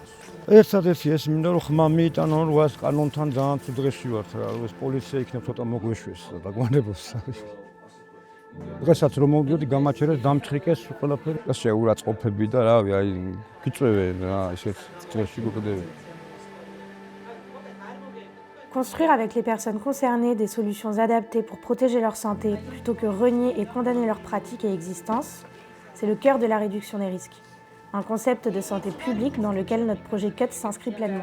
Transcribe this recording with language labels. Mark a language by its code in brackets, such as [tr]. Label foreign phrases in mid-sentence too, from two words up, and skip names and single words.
[ka] ერთადერთი ეს მინდა რომ ხმა მიიტანო, რომ ეს კანონთან ძალიან თუ დღეში ვართ რა, რომ ეს პოლიცია იქნებ ცოტა მოგვეშვეს და დაგვანებოს. დღესაც რომ მოვიდოდი გამაჩერეს, დამჩხრიკეს ყველაფერი და შეურაცხყოფები და რავი, აი გიწვევენ რა, ისეთ სტრესში გვგდებენ. [fr] Construire avec les personnes concernées des solutions adaptées pour protéger leur santé plutôt que renier et condamner leurs pratiques et existence, c'est le cœur de la réduction des risques. Un concept de santé publique dans lequel notre projet CUT s'inscrit pleinement.